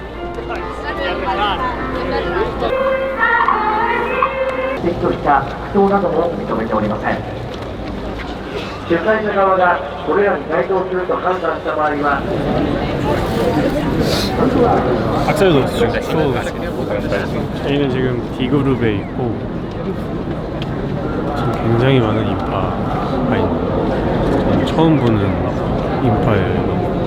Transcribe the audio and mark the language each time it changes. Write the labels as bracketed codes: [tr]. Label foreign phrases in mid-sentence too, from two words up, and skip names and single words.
[ja] 撤去した服装なども認めておりません。主催者側がこれらに該当すると判断した場合は [ko] 박살도 쏘고 저희는 지금 D그룹에 있고 지금 굉장히 많은 인파가 있는, 저는 처음 보는 인파예요.